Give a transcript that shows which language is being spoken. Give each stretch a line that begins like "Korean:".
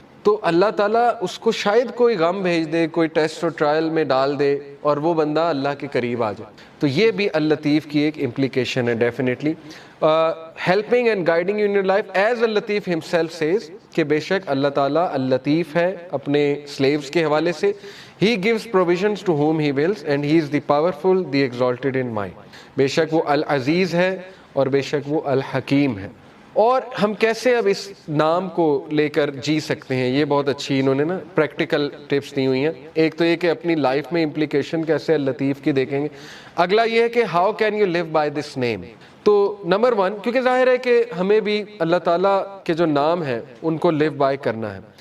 Urdu: تو اللہ تعالیٰ اس کو شاید کوئی غم بھیج دے, کوئی ٹیسٹ اور ٹرائل میں ڈال دے اور وہ بندہ اللہ کے قریب آ جائے. تو یہ بھی اللطیف کی ایک امپلیکیشن ہے definitely.
English: helping and guiding you in your life as اللطیف himself says,
Urdu: کہ بے شک اللہ تعالیٰ اللطیف ہے اپنے سلیوز کے حوالے سے.
English: He gives provisions to whom he wills and he is the powerful, the exalted in mind.
Urdu: بے شک وہ العزیز ہے اور بے شک وہ الحکیم ہے. اور ہم کیسے اب اس نام کو لے کر جی سکتے ہیں, یہ بہت اچھی انہوں نے نا پریکٹیکل ٹپس دی ہوئی ہیں. ایک تو یہ کہ اپنی لائف میں امپلیکیشن کیسے اللطیف کی دیکھیں گے. اگلا یہ ہے کہ
English: How can you live by this name.
Urdu: تو نمبر 1, کیونکہ ظاہر ہے کہ ہمیں بھی اللہ تعالیٰ کے جو نام ہیں ان کو لیو بائی کرنا ہے.